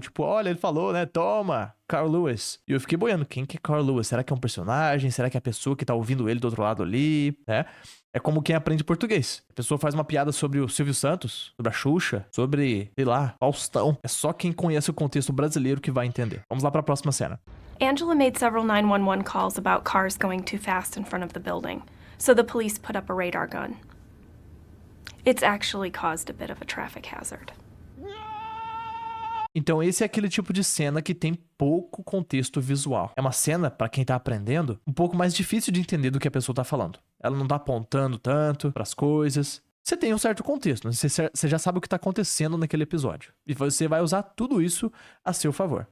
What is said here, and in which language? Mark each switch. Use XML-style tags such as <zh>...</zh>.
<pt>Tipo, olha, ele falou, né? Toma, Carl Lewis. E eu fiquei boiando. Quem que é Carl Lewis? Será que é um personagem? Será que é a pessoa que tá ouvindo ele do outro lado ali? Né? É como quem aprende português. A pessoa faz uma piada sobre o Silvio Santos, sobre a Xuxa, sobre, sei lá, Faustão. É só quem conhece o contexto brasileiro que vai entender. Vamos lá pra próxima cena.</pt> <en>Angela made several 911 calls about cars going too fast in front of the building, so the police put up a radar gun. It's actually caused a bit of a traffic hazard.</en> <pt>Então esse é aquele tipo de cena que tem pouco contexto visual. É uma cena, pra quem tá aprendendo, um pouco mais difícil de entender do que a pessoa tá falando. Ela não tá apontando tanto pras coisas. Você tem um certo contexto, né? Você já sabe o que tá acontecendo naquele episódio. E você vai usar tudo isso a seu favor.</pt>